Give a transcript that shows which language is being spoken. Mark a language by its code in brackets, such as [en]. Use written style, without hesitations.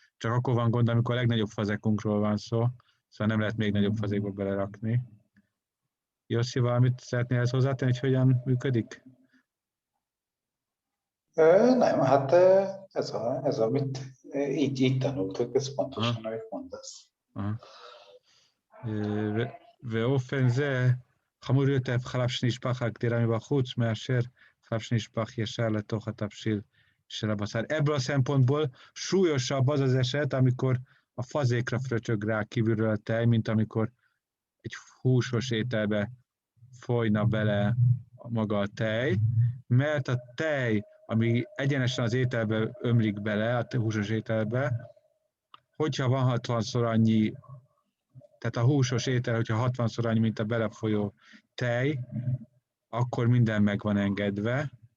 [hu] Csak akkor van gond, amikor a legnagyobb fazékunkról van szó, szóval nem lehet még nagyobb fazékba belerakni. Jossi, valamit szeretnél ezt hozzátenni, hogy hogyan működik? Nem, hát ez amit így tanultuk, ez pontosan, amit mondasz. Aha. [he] ואופן זה חמור יותר חלב שנשפך הגדירה מבחוץ מאשר חלב שנשפך ישר לתוך התבשיל של הבשר. [hu] Ebből a szempontból súlyosabb az az eset, amikor a fazékra fröcsög rá kívülről a tej, mint amikor egy húsos ételbe folyna bele maga a tej, mert a tej, ami egyenesen az ételbe ömlik bele, a húsos ételbe, hogyha van 60-szor annyi, tehát a húsos étel, hogyha 60-szor annyi, mint a belefolyó tej, akkor minden meg van engedve.